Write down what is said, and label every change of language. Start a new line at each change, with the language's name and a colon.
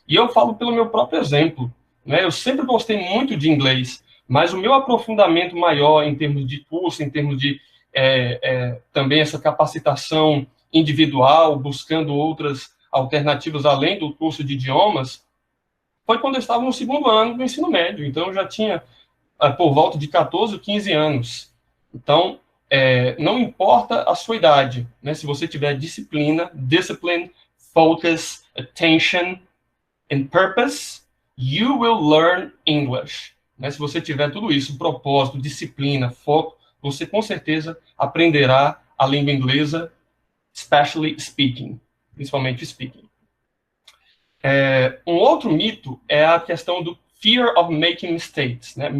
Portuguese: E eu falo pelo meu próprio exemplo, né? Eu sempre gostei muito de inglês, mas o meu aprofundamento maior em termos de curso, em termos de também essa capacitação individual, buscando outras alternativas além do curso de idiomas, foi quando eu estava no segundo ano do ensino médio. Então, eu já tinha por volta de 14 ou 15 anos. Então, não importa a sua idade, né? Se você tiver
English: discipline, focus, attention and purpose, you will learn English.
Portuguese: Né? Se você tiver tudo isso, propósito, disciplina, foco, você com certeza aprenderá a língua inglesa,
English: especially speaking,
Portuguese: principalmente speaking. Um outro mito é a questão do
English: fear of making mistakes,
Portuguese: né?